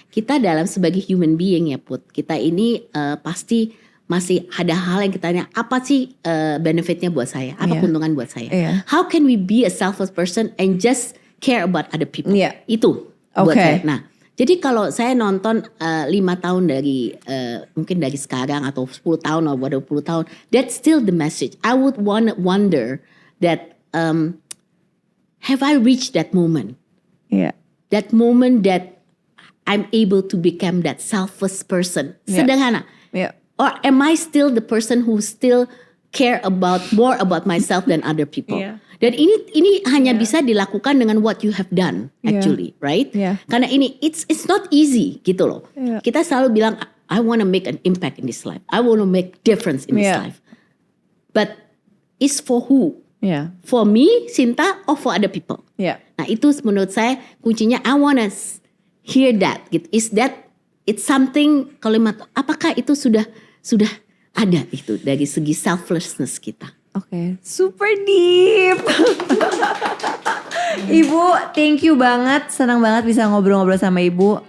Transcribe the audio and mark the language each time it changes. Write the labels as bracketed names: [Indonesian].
[Indonesian] Kita dalam sebagai [English] human being [Indonesian] ya Put, kita ini pasti masih ada hal yang kita tanya, apa sih benefitnya buat saya? Apa [English] Yeah. [Indonesian] keuntungan buat saya? [English] Yeah. How can we be a selfless person and just care about other people? Yeah. [Indonesian] Itu buat [English] Okay. [Indonesian] saya. Nah, jadi kalau saya nonton 5 tahun dari mungkin dari sekarang atau 10 tahun atau 20 tahun, [English] that's still the message. I would wonder that have I reached that moment? Yeah. That moment that I'm able to become that selfless person. Yeah. [Indonesian] Sederhana. [English] Yeah. Or am I still the person who still care more about myself than other people? Yeah. [Indonesian] Dan ini hanya bisa dilakukan dengan [English] what you have done actually, right? Yeah. [Indonesian] Karena ini [English] it's not easy [Indonesian] gitu loh. [English] Yeah. [Indonesian] Kita selalu bilang [English] I want to make an impact in this life. I want to make difference in this Yeah. life. But it's for who? Yeah. For me, Sinta, or for other people? Yeah. [Indonesian] Nah itu menurut saya kuncinya [English] I wanna hear that [Indonesian] gitu. [English] Is that it's something [Indonesian] kalimat apakah itu sudah ada itu dari segi selflessness kita. Oke, [English] super deep. [Indonesian] Ibu, [English] thank you [Indonesian] banget. Senang banget bisa ngobrol-ngobrol sama Ibu.